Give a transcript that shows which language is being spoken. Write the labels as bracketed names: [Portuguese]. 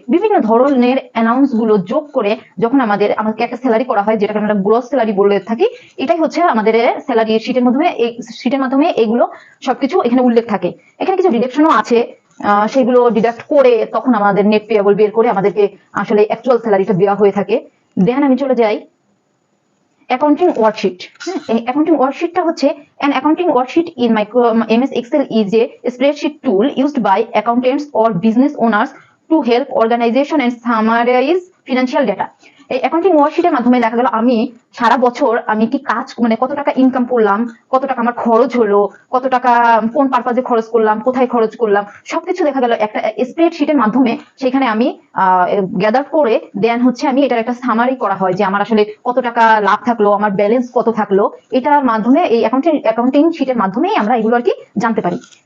[Bangla] বিভিন্ন ধরনের অ্যানাউন্স গুলো যোগ করে যখন আমাকে একটা স্যালারি করা হয়, যেটাকে আমরা গ্রস স্যালারি বলে থাকি, এটাই হচ্ছে আমাদের স্যালারি শিটের মাধ্যমে, এই শিটের মাধ্যমে এগুলো সবকিছু এখানে উল্লেখ থাকে। এখানে কিছু ডিডাকশনও আছে, সেগুলো ডিডাক্ট করে তখন আমাদের নেট পেয়েবল বের করে আমাদেরকে আসলে অ্যাকচুয়াল স্যালারিটা দেওয়া হয়ে থাকে। দেন আমি চলে যাই অ্যাকাউন্টিং ওয়ার্কশিট। এই অ্যাকাউন্টিং ওয়ার্কশিটটা হচ্ছে [English] an accounting worksheet in MS Excel is a spreadsheet tool used by accountants or business owners to help organization and summarize financial data. [Bangla] এই অ্যাকাউন্টিং ওয়ার্কশিটের মাধ্যমে দেখা গেল আমি সারা বছর আমি কি কাজ মানে কত টাকা ইনকাম করলাম, কত টাকা আমার খরচ হলো, কত টাকা কোন পারপাজে খরচ করলাম, কোথায় খরচ করলাম, সবকিছু দেখা গেল একটা স্প্রেডশিটের মাধ্যমে সেখানে আমি গ্যাদার করে দেন হচ্ছে আমি এটার একটা সামারি করা হয় যে আমার আসলে কত টাকা লাভ থাকলো, আমার ব্যালেন্স কত থাকলো, এটার মাধ্যমে এই অ্যাকাউন্টিং শিটের মাধ্যমেই আমরা এগুলো আর কি জানতে পারি।